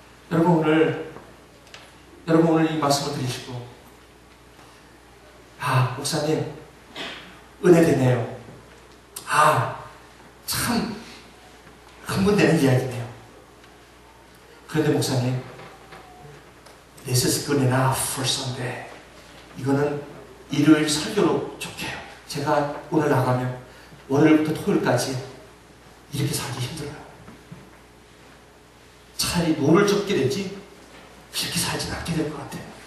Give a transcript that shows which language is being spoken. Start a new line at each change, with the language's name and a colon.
Korean: 여러분 오늘 이 말씀을 드리시고 목사님 은혜 되네요. 참 흥분되는 이야기네요. 그런데 목사님
English: This is good enough for Sunday.
Korean: 이거는 일요일 설교로 좋게요. 제가 오늘 나가면 월요일부터 토요일까지 이렇게 살기 힘들어요. 차라리 노를 적게 되지 그렇게 살진 않게 될 것 같아요.